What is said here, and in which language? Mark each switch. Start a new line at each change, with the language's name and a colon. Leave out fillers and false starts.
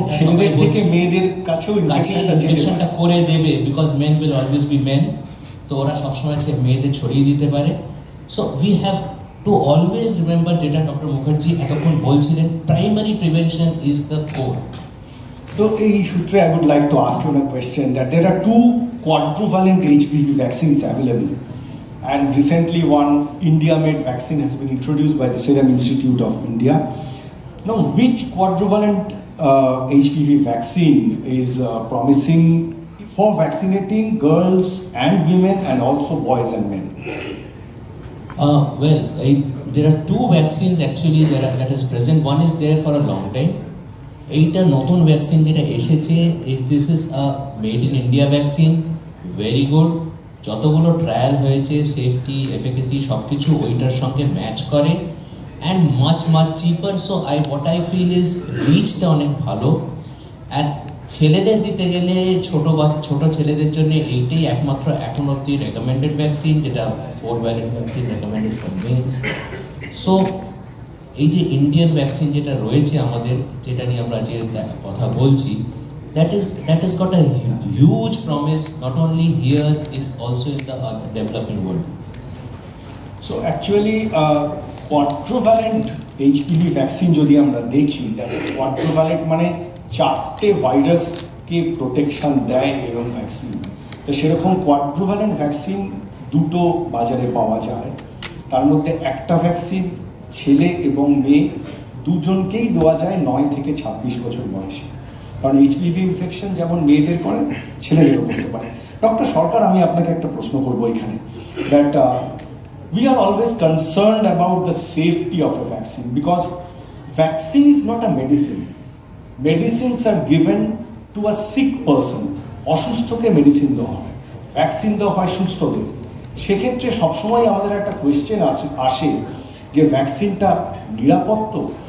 Bangla: ছেলেদের থেকে মেয়েদের কাছেও ইনফেকশনটা করে দেবে,
English: because men will always be men,
Bangla: তো ওরা সবসময় মেয়েদের ছড়িয়ে দিতে পারে।
English: so we have to always remember,
Bangla: যেটা ডক্টর মুখার্জি এতক্ষণ বলছিলেন,
English: Primary prevention is the core. So,
Bangla: এই সূত্রে
English: I would like to ask you a question that there are 2 quadrivalent HPV vaccines available, and recently one India-made vaccine has been introduced by the Serum Institute of India. Now, which quadrivalent HPV vaccine is promising for vaccinating girls and women and also boys and men? Well, there are 2 vaccines actually that is present. One is there for a long time.
Bangla: এইটা নতুন vaccine যেটা এসেছে,
English: This is a made in India vaccine, very good.
Bangla: যতগুলো trial হয়েছে safety efficacy সব কিছু ওইটার সঙ্গে ম্যাচ করে,
English: And much cheaper. So what I feel is
Bangla: রিচটা অনেক ভালো। অ্যান্ড ছেলেদের দিতে গেলে ছোট ছেলেদের জন্য এইটাই একমাত্র এখন অব্দি রেকমেন্ডেড ভ্যাকসিন, যেটা 4 valent vaccine
English: Recommended for males.
Bangla: So এই যে ইন্ডিয়ান ভ্যাকসিন যেটা রয়েছে আমাদের, যেটা নিয়ে আমরা আজকে কথা বলছি,
English: that has got a huge promise, not only here, also in the other developing world.
Bangla: So actually quadrivalent HPV vaccine যদি আমরা দেখি, quadrivalent মানে 4টে ভাইরাসকে প্রোটেকশন দেয় এরকম ভ্যাকসিন। তো সেরকম quadrivalent ভ্যাকসিন 2টো বাজারে পাওয়া যায়। তার মধ্যে একটা ভ্যাকসিন ছেলে এবং মেয়ে দুজনকেই দেওয়া যায় 9 থেকে 26 বছর বয়সে, কারণ এইচপিভি ইনফেকশন যেমন মেয়েদের করে ছেলেদেরও করতে পারে। ডক্টর সরকার, আমি আপনাকে একটা প্রশ্ন করবো এখানে, that
English: we are always concerned about the safety of a vaccine because vaccine is not a medicine. Medicines are given to a sick person.
Bangla: অসুস্থকে medicine দেওয়া হয়, ভ্যাকসিন দেওয়া হয় সুস্থদের। সেক্ষেত্রে সবসময় আমাদের একটা কোয়েশ্চেন আসে যে ভ্যাকসিনটা নিরাপদ তো?